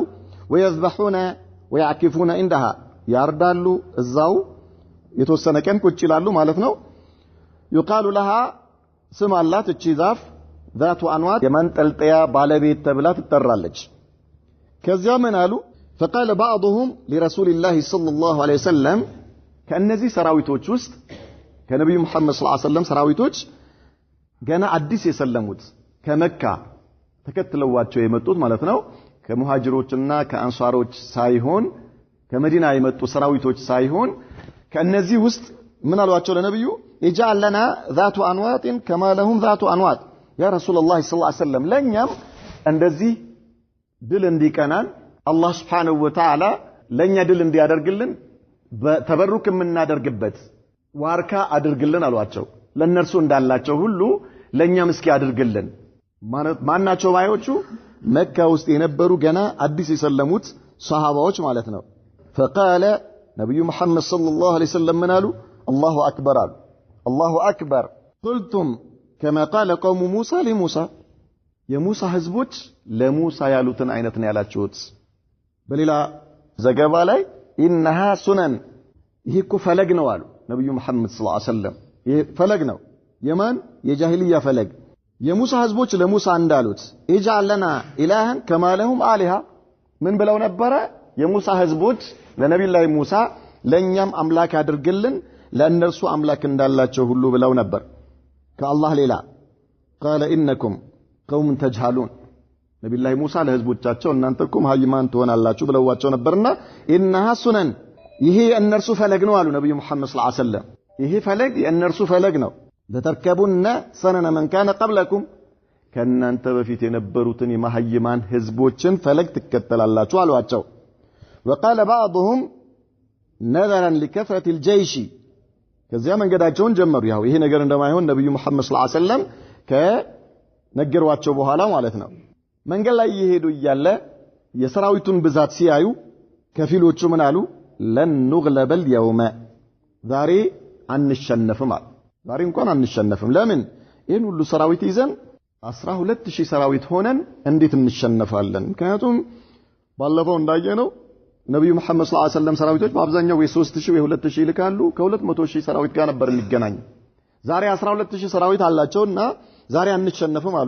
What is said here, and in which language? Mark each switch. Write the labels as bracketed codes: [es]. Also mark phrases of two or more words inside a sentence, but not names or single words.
[ar] ويذبحون ويعكفون [am] እንደሃ ያርዳሉ፣ እዛው የተወሰነ ቀን ቁጭ ይላሉ ማለት ነው። [ar] يقال لها [am] ስም አላት እቺ ዛፍ [ar] ذات أنواط [am] የመንጠልጠያ ባለቤት ተብላ ትጠራለች። ከዚያ ምን አሉ? [ar] فقال بعضهم لرسول الله صلى الله عليه وسلم [am] ከነዚህ ሰራዊቶች ውስጥ ከነብዩ መሐመድ [ar] صلى الله عليه وسلم [am] ሰራዊቶች ገና አዲስ የሰለሙት ከመካ ተከትለዋቸው የመጡት ማለት ነው ከሙሃጅሮችና ከአንሷሮች ሳይሆን ከመዲና የመጡ ሰራዊቶች ሳይሆን ከነዚህ ውስጥ ምን አሏቸው ለነብዩ? [ar] اجعل لنا ذات انواط كما لهم ذات انواط يا رسول الله صلى الله عليه وسلم [am] ለኛም እንደዚህ ድል እንዲቀናን አላህ [ar] سبحانه وتعالى [am] ለኛ ድል እንዲያደርግልን ተበሩክ የምናደርግበት ዋርካ አድርግልን አሏቸው። ለነርሱ እንዳላቸው ሁሉ ለኛም እስኪ አድርግልን። ማናቸው ባዮቹ? መካ ውስጥ የነበሩ ገና አዲስ የሰለሙት ሷሃባዎች ማለት ነው። فقال ነብዩ መሐመድ [ar] صلى الله عليه وسلم [am] ምን አሉ? [ar] الله أكبر الله أكبر قلتم كما قال قوم موسى لموسى يا موسى [am] حزبوች ለሙሳ ያሉትን አይነትን ያላችሁት። በሌላ ዘገባ ላይ [ar] إنها سنن [am] ይሄ እኮ ፈለግ ነው አሉ ነብዩ መሐመድ [ar] صلى الله عليه وسلم። [am] ይሄ ፈለግ ነው የማን? የጃሂልያ ፈለግ። የሙሳ ህዝቦች ለሙሳ እንዳሉት [ar] اجعل لنا إلها كما لهم آلهة [am] ምን ብለው ነበረ? የሙሳ ህዝቦች ለነብዩላህ ሙሳ ለኛም አምላክ አድርግልን ለእነርሱ አምላክ እንዳላቸው ሁሉ ብለው ነበር ከአላህ ሌላ። [ar] قال إنكم قوم تجهلون [am] ነብዩላህ ሙሳ ለህዝቦቻቸው እናንተ እኮ መሃይማን ትሆናላችሁ ብለዋቸው ነበርና [ar] إنها سنن [am] ይሄ የእነርሱ ፈለግ ነው አሉ ነብዩ መሐመድ [ar] صلى الله عليه وسلم። [am] ይሄ ፈለግ የእነርሱ ፈለግ ነው። [ar] لتركبن سنن من كان قبلكم [am] ከእናንተ በፊት የነበሩትን የመሃይማን ህዝቦችን ፈለግ ትከተላላችሁ አሏቸው። [ar] وقال بعضهم نظرا لكثرة الجيش [am] ከዚያ መንገዳቸውን ጀመሩ። ያው ይሄ ነገር እንደማይሆን ነብዩ መሐመድ [ar] صلى الله عليه وسلم [am] ከነገሯቸው በኋላ ማለት ነው። መንገድ ላይ እየሄዱ እያለ የሰራዊቱን ብዛት ሲያዩ ከፊሎቹ ምን አሉ? [ar] لن نغلب اليوم [am] ዛሬ አንሸነፍም አሉ። ዛሬ እንኳን አንሸነፍም። ለምን? ይሄን ሁሉ ሰራዊት ይዘን 12000 ሰራዊት ሆነን እንዴት እንሸነፋለን? ምክንያቱም ባለፈው እንዳየነው ነብዩ መሐመድ [ar] صلى الله عليه وسلم [am] ሰራዊቶች በአብዛኛው ወይ3000 ወይ 2000 ይልካሉ። ከ200000 ሰራዊት ጋር ነበር የሚገናኙ። ዛሬ 12000 ሰራዊት አላቸውና ዛሬ አንሸነፍም አሉ።